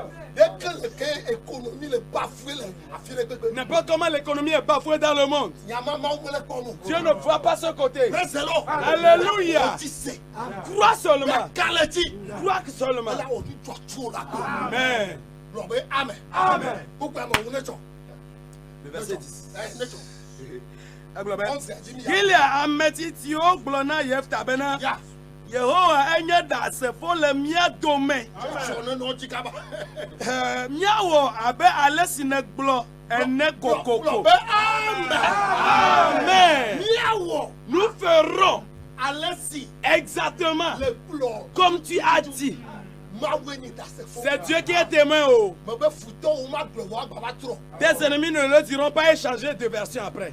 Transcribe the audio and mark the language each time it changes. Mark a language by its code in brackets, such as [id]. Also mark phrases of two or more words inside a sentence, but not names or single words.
[fr] N'importe comment l'économie est bafouée dans le monde. Dieu ne voit pas ce côté. Alléluia. Crois seulement. Crois seulement. Amen. Amen. Le verset 10. [ee] Gilead ametitio gblɔna Yefta bena Yehowa enye ɖasefo le mía dome. Míawɔ abe ale si nègblɔ ene kokoko. Amen. [fr] Nous ferons exactement comme tu as dit. C'est Dieu qui est témoin. Tes ennemis ne le diront pas et changer de version après.